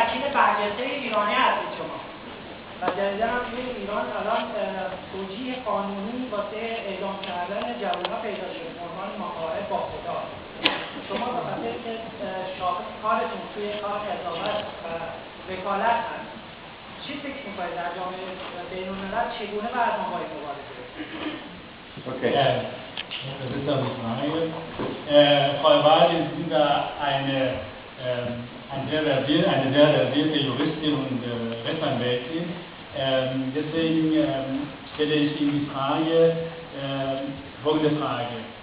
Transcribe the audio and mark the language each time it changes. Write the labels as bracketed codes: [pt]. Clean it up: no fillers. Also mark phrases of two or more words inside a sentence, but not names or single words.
[fa] برجسته ایرانی هستید شما و جدیداً هم توی ایران الان توجیه قانونی واسه اعلام کردن جوان‌ها پیدا شده به عنوان مخالف با خدا. شما به خاطر که شاخص کارتون توی کار قضاوت و وکالت هست، چی فکر می‌کنید در جامعه بین‌الملل چگونه باید ما باید مبارزه کنیم؟ [de] Okay. Das ist eine Frage. Frau Wadin, Sie sind da eine sehr versierte Juristin und Rechtsanwältin. Deswegen stelle ich Ihnen die Frage, folgende Frage.